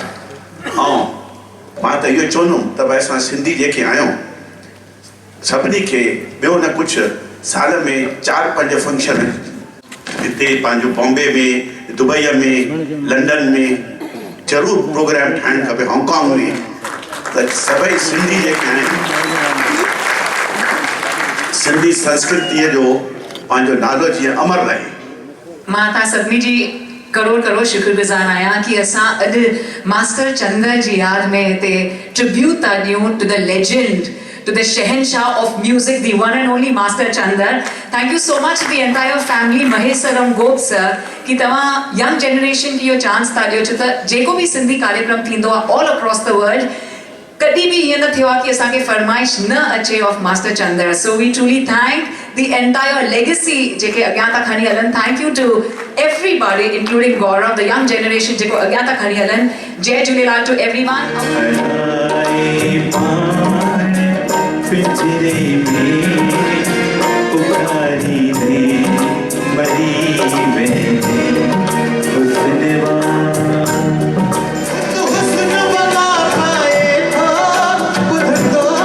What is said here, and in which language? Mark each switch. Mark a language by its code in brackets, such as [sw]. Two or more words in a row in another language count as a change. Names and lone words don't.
[sd] ऐं मां त इहो चवंदुमि त भई असां सिंधी जेके आहियूं सभिनी खे ॿियो न कुझु साल में 4-5 फंक्शन हिते पंहिंजो बॉम्बे में, दुबई में, लंडन में ज़रूरु प्रोग्राम ठाहिणु खपे, हांगकांग में, त सभई सिंधी जेके आहिनि सिंधी संस्कृतीअ जो पंहिंजो नालो जीअं अमर रहे। मां तव्हां सभिनी जी करोड़ करोड़ शुक्रगुज़ार आहियां कि असां अॼु मास्टर चंद्र जी यादि में हिते ट्रिब्यूट था ॾियूं [en] to the legend, to the Shahenshah of music, the one and only Master Chandar. Thank you so much to the entire family, Mahesaram Gop sir, [sd] कि तव्हां [en] young generation [sd] की यो chance था ॾियो, छो त जेको भी सिंधी कार्यक्रम थींदो आहे [en] all across the world, [sd] कॾहिं भी हीअं न थियो आहे कि असांखे फरमाइश न अचे of Master Chandar. [en] So we truly thank the entire legacy [sd] जेके अॻियां था खणी हलनि. [en] Thank you to everybody, including Gaurav, the young generation [sd] जेको अॻियां था खणी हलनि. जय झूलेलाल [en] to everyone. पिंजरे में पुकारी दे मरी बहने हुस्न बना पाए तो उधर दो,